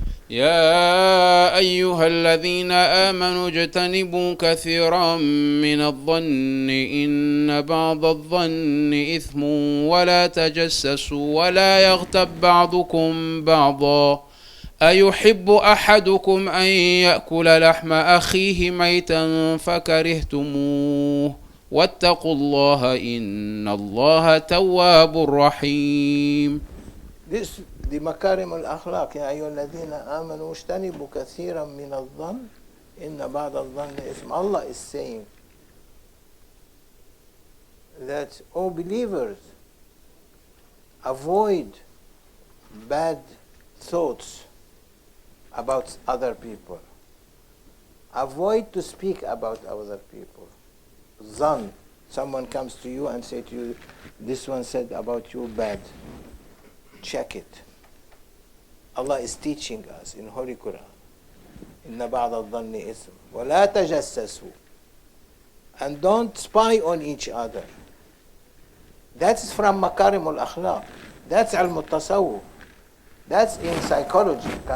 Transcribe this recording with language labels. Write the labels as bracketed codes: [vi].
[ar] يا أيها الذين آمنوا اجتنبوا كثيرا من الظن إن بعض الظن إثم ولا تجسسوا ولا يغتب بعضكم بعضا أيحب أحدكم أن يأكل لحم أخيه ميتا فكرهتموه واتقوا الله إن الله تواب رحيم. [en] This, the [ar] makarim al-akhlaq, يا أيها الذين آمنوا اجتنبوا كثيرا من الظن إن بعض الظن إثم. [en] Allah is saying that, oh believers, avoid bad thoughts about other people. Avoid to speak about other people. Zan, someone comes to you and say to you, this one said about you bad. Check it. Allah is teaching us in Holy Quran. [ar] إن بعض الظن إثم ولا تجسسوا. [en] And don't spy on each other. That's from makarim al-akhlaq. That's al-mutasawwuf. That's in psychology.